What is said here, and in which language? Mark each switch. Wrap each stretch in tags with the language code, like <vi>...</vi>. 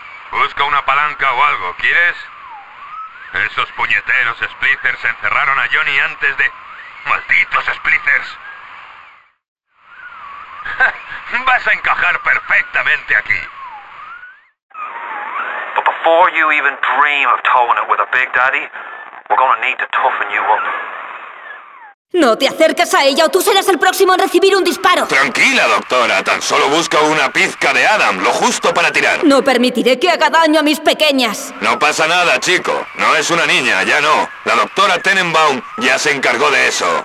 <es>Busca una palanca o algo, ¿quieres? Esos puñeteros splicers encerraron a Johnny antes de... ¡Malditos splicers! ¡Vas a encajar perfectamente aquí!</es> <en>But before you even dream of towing it with a big daddy, we're gonna need to toughen you up.</en> <es>No te acerques a ella o tú serás el próximo en recibir un disparo. Tranquila, doctora. Tan solo busca una pizca de Adam, lo justo para tirar. No permitiré que haga daño a mis pequeñas. No pasa nada, chico. No es una niña, ya no. La doctora Tenenbaum ya se encargó de eso.</es>